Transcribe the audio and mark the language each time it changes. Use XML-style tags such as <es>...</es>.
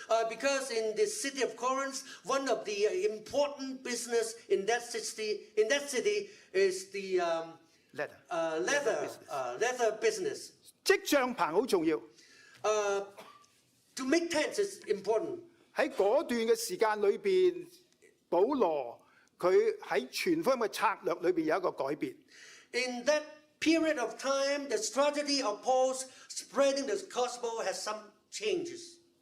<en>Because in the city of Corinth, one of the important business in that city is the leather business.</en> <yue>織帳棚好重要。</yue> <en>To make tents is important.</en> <yue>喺嗰段嘅時間裏邊，保羅佢喺傳福音嘅策略裏邊有一個改變。</yue> <en>In that period of time, the strategy of Paul's spreading the gospel has some changes.</en>